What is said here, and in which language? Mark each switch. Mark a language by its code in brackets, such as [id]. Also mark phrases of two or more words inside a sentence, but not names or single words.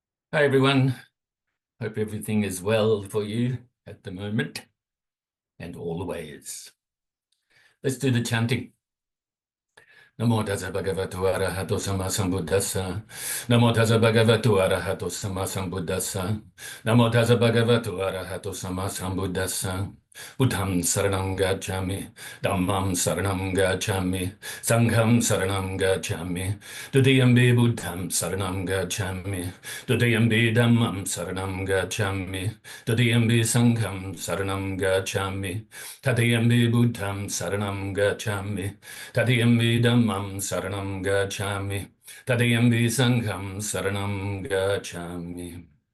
[en] Hi everyone, hope everything is well for you at the moment and always. Let's do the chanting. [pi] Namo Tassa Bhagavato Arahato Samma Sambuddhassa. Namo Tassa Bhagavato Arahato Samma Sambuddhassa. Namo Tassa Bhagavato Arahato Samma Sambuddhassa. Buddham saranam gacchami, Dhammam saranam gacchami, Sangham saranam gacchami, Dudiyambi Buddham saranam gacchami, Dudiyambi Dhammam saranam gacchami, Dudiyambi Sangham saranam gacchami, Tatiyambi Buddham saranam gacchami, Tatiyambi Dhammam saranam gacchami, Tatiyambi Sangham saranam gacchami.